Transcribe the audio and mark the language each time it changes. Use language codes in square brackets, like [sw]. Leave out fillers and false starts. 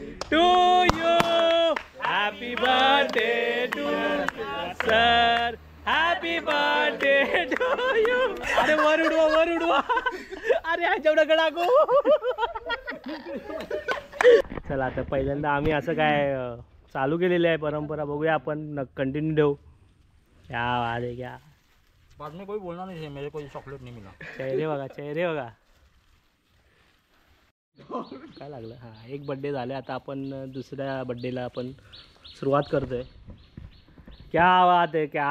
[en] To you happy birthday to sir, happy birthday to you. [mr] अरे वर उडवा. अरे ह्याच्याकडे टाकू. चला आता पहिल्यांदा आम्ही असं काय चालू केलेलं आहे परंपरा, बघूया आपण कंटिन्यू ठेवू. [hi] क्या अरे क्या बाद में कोई बोलना नहीं है, मेरे को चॉकलेट नहीं मिला. [mr] चेहरे बघा काय लागलं. हा एक बर्थडे झाले, आता आपण दुसऱ्या बर्थडेला आपण सुरुवात करतोय. क्या बात आहे.